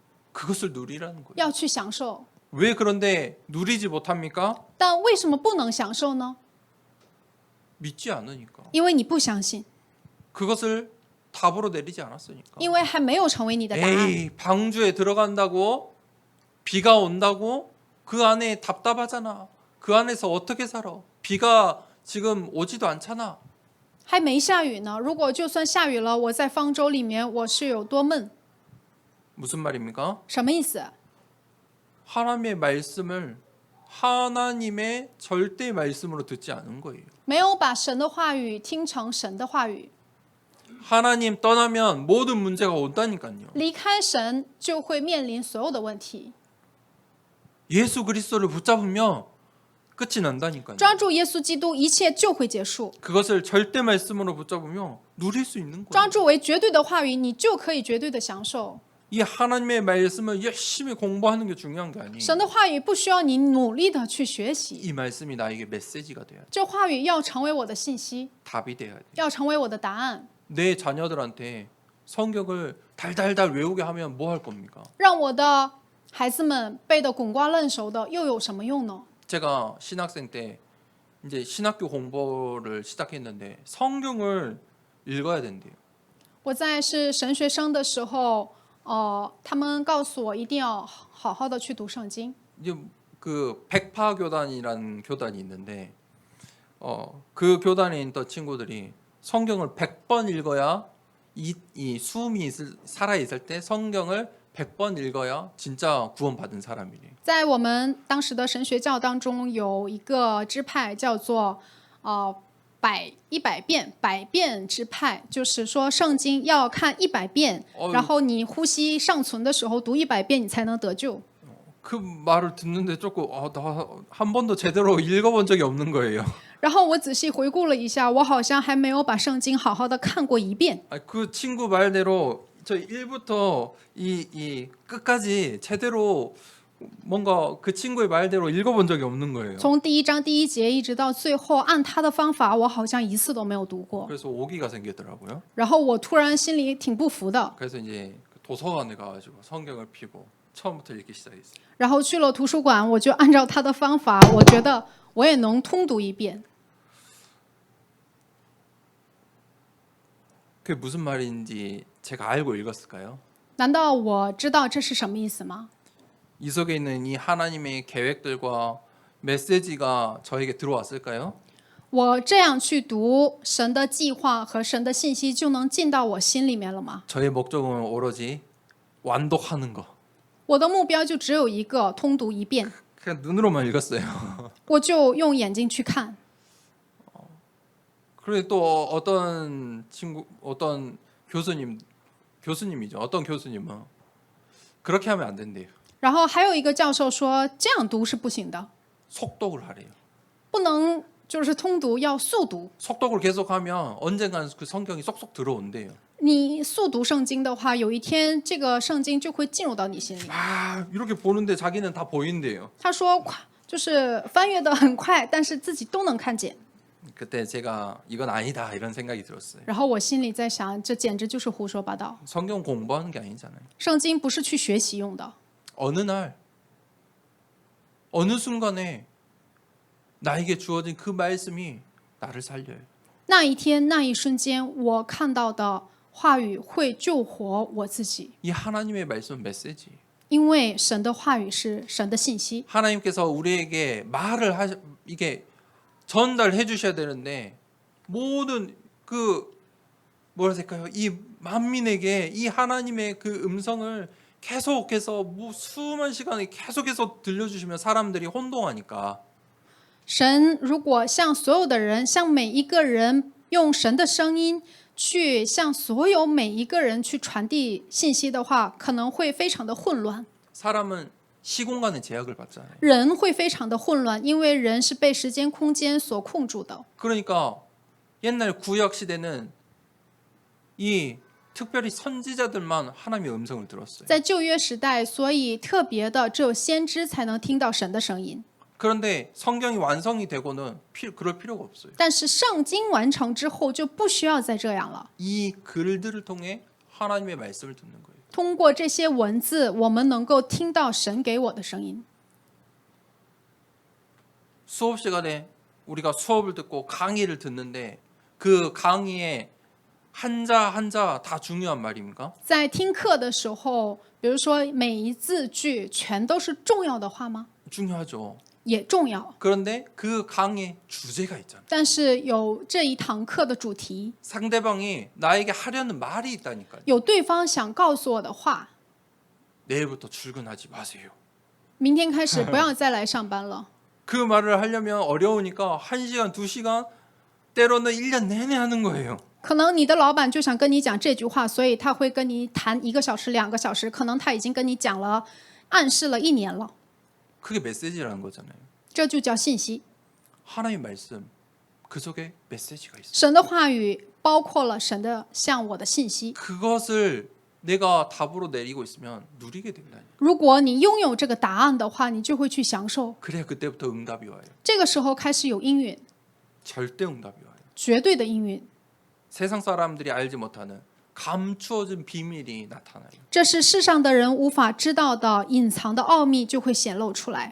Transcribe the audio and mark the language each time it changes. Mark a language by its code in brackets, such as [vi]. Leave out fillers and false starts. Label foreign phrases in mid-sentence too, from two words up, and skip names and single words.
[ko] 그것을 누리라는 거예요. [zh] 要去享受。 [ko] 왜 그런데 누리지 못합니까? [zh] 但为什么不能享受呢？ [ko] 믿지 않으니까. [zh] 因为你不相信， [ko] 그것을 답으로 내리지 않았으니까. [zh] 因为还没有成为你的答案。 [ko] 에이, 방주에 들어간다고 비가 온다고 그 안에 답답하잖아. 그 안에서 어떻게 살아? 비가 지금 오지도 않잖아. [zh] 还没下雨呢，如果就算下雨了，我在方舟里面我是有多闷？ [ko] 무슨 말입니까? [zh] 什么意思？ [ko] 하나님의 말씀을 하나님의 절대 말씀으로 듣지 않은 거예요. [zh] 没有把神的话语听成神的话语， [ko] 하나님 떠나면 모든 문제가 온다니까요. [zh] 离开神就会面临所有的问题。 [ko] 예수 그리스도를 붙잡으면 끝이 난다니까요. [zh] 抓住耶稣基督，一切就会结束。 [ko] 그것을 절대 말씀으로 붙잡으면 누릴 수 있는 [zh] 抓 [ko] 거예요. [zh] 住为绝对的话语，你就可以绝对的享受。 [ko] 이 하나님의 말씀을 열심히 공부하는 게 중요한 게 아니에요. [zh] 神的话语不需要你努力的去学习， [ko] 이 말씀이 나에게 메시지가 돼야 돼. [zh] 这话语要成为我的信息， [ko] 답이 돼야 돼. [zh] 要成为我的答案， [ko] 내 자녀들한테 성경을 달달달 외우게 하면 뭐 할 겁니까? [zh] 让我的孩子们背得滚瓜烂熟的，又有什么用呢？ [ko] 제가 신학생 때 이제 신학교 공부를 시작했는데 성경을 읽어야 된대요. [zh] 我在是神学生的时候，他们告诉我一定要好好的去读圣经。 [ko] 이제 그 백파 교단이라는 교단이 있는데 그 교단에 있던 친구들이 성경을 100번 읽어야 이 수음이 살아 있을 때 성경을 100번 읽어야 진짜 구원받은 사람이래. [zh] 在我们当时的神学教当中，有一个支派叫做100遍百遍支派，就是说圣经要看100遍，然后你呼吸尚存的时候读100遍，你才能得救。 [ko] 그 말을 듣는데 조금 나 한 번도 제대로 읽어본 적이 없는 거예요. [zh] 然后我仔细回顾了一下，我好像还没有把圣经好好的看过一遍。 [ko] 그 친구 말대로 저 1부터 이 끝까지 제대로 뭔가 그 친구의 말대로 읽어본 적이 없는 거예요. [zh] 从第1章第1节一直到最后，按他的方法，我好像一次都没有读过。 [ko] 그래서 오기가 생기더라고요. [zh] 然后我突然心里挺不服的， [ko] 그래서 이제 도서관에 가가지고 성경을 피고 처음부터 읽기 시작했어요. [zh] 然后去了图书馆，我就按照他的方法，我觉得我也能通读一遍。 [ko] 그게 무슨 말인지 제가 알고 읽었을까요? [zh] 难道我知道这是什么意思吗？ [ko] 이 속에 있는 이 하나님의 계획들과 메시지가 저에게 들어왔을까요? [zh] 我这样去读神的计划和神的信息，就能进到我心里面了吗？ [ko] 저의 목적은 오로지 완독하는 거. [zh] 我的目标就只有一个，通读一遍， [ko] 그냥 눈으로만 읽었어요. [zh] 我就用眼睛去看。 [ko] 그리고 또 어떤 친구, 어떤 교수님이죠. 어떤 교수님은 그렇게 하면 안 된대요. [zh] 然后还有一个教授说，这样读是不行的， [ko] 속독을 하래요. [zh] 不能就是通读，要速读。 [ko] 속독을 계속하면 언젠가는 그 성경이 쏙쏙 들어온대요. [zh] 你速读圣经的话，有一天这个圣经就会进入到你心里。 [ko] 이렇게 보는데 자기는 다 보인대요. [zh] 他说，就是翻阅的很快，但是自己都能看见。 [ko] 그때 제가 이건 아니다 이런 생각이 들었어요. [zh] 然后我心里在想，这简直就是胡说八道。 [ko] 성경 공부하는 게 아니잖아요. [zh] 圣经不是去学习用的。 [ko] 어느 날 어느 순간에 나에게 주어진 그 말씀이 나를 살려요. [zh] 那一天那一瞬间，我看到的话语会救活我自己， [ko] 이 하나님의 말씀은 메시지. [zh] 因为神的话语是神的信息。 [ko] 하나님께서 우리에게 말을 이게 전달해 주셔야 되는데 모든 그 뭐라 할까요? 이 만민에게 이 하나님의 그 음성을 계속해서 수많은 시간에 계속해서 들려주시면 사람들이 혼동하니까 [zh] 神如果向所有的人，向每一个人用神的声音去向所有每一个人去传递信息的话，可能会非常的混乱。 [ko] 사람은 시공간의 제약을 받잖아요. [zh] 人会非常的混乱，因为人是被时间、空间所控住的。 [ko] 그러니까 옛날 구약 시대는 이 특별히 선지자들만 하나님의 음성을 들었어요. [zh] 在旧约时代，所以特别的只有先知才能听到神的声音。 [ko] 그런데 성경이 완성이 되고는 그럴 필요가 없어요. [zh] 但是圣经完成之后，就不需要再这样了。 [ko] 이 글들을 통해 하나님의 말씀을 듣는 거예요. [zh] 通过这些文字，我们能够听到神给我的声音。 [ko] 수업 시간에 우리가 수업을 듣고 강의를 듣는데 그 강의에 한자 한자 다 중요한 말입니까? [zh] 在听课的时候，比如说每一字句全都是重要的话吗？ [ko] 중요하죠. [zh] 也重要， [ko] 그런데 그 강의 주제가 있잖아요. [zh] 但是有这一堂课的主题， [ko] 상대방이 나에게 하려는 말이 있다니까요. [zh] 有对方想告诉我的话。 [ko] 내일부터 출근하지 마세요. [zh] 明天开始不要再来上班了。 [ko] 그 말을 하려면 어려우니까 1시간, 2시간 때로는 1년 내내 하는 거예요. [zh] 可能你的老板就想跟你讲这句话，所以他会跟你谈1个小时、2个小时，可能他已经跟你讲了，暗示了1年了。 [ko] 그게 메시지라는 거잖아요. [zh] 这就叫信息。 [ko] 하나님의 말씀 그 속에 메시지가 있어요. [zh] 神的话语包括了神的向我的信息。 [ko] 그것을 내가 답으로 내리고 있으면 누리게 된다니. [zh] 如果你拥有这个答案的话，你就会去享受。 [ko] 그래야 그때부터 응답이 와요. [zh] 这个时候开始有应允， [ko] 절대 응답이 와요. [zh] 绝对的应允。 [ko] 세상 사람들이 알지 못하는 감추어진 비밀이 나타나요. [zh] 这是世上的人无法知道的隐藏的奥秘，就会显露出来。